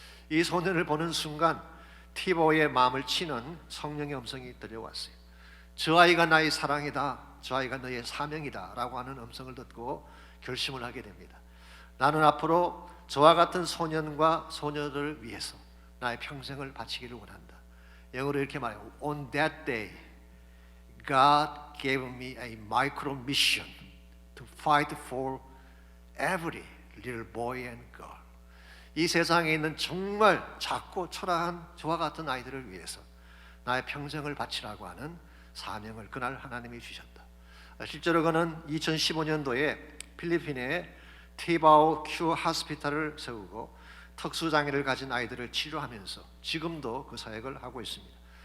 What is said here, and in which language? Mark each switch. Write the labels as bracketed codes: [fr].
[ko] 이 소년을 보는 순간 티보의 마음을 치는 성령의 음성이 들려왔어요. 저 아이가 나의 사랑이다, 저 아이가 너의 사명이다 라고 하는 음성을 듣고 결심을 하게 됩니다. 나는 앞으로 저와 같은 소년과 소녀들을 위해서 나의 평생을 바치기를 원한다. 영어로 이렇게 말해요. [en] On that day, God gave me a micro mission to fight for every little boy and girl. [ko] 이 세상에 있는 정말 작고 초라한 저와 같은 아이들을 위해서 나의 평생을 바치라고 하는 사명을 그날 하나님이 주셨다. 실제로 그는 2015년도에 필리핀에 티바오 큐 하스피탈을 세우고 특수장애를 가진 아이들을 치료하면서 지금도 그 사역을 하고 있습니다.